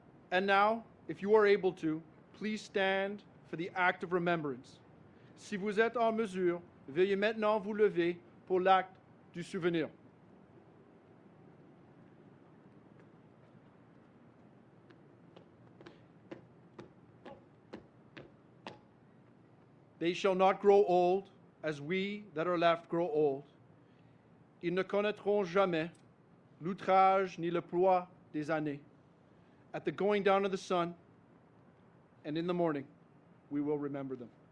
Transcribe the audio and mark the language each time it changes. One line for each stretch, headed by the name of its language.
English: And now, if you are able to, please stand for the act of remembrance.
French: Si vous êtes en mesure, veuillez maintenant vous lever pour l'acte du souvenir.
English: They shall not grow old, as we that are left grow old.
French: Ils ne connaîtront jamais l'outrage ni le poids des années.
English: At the going down of the sun, and in the morning, we will remember them.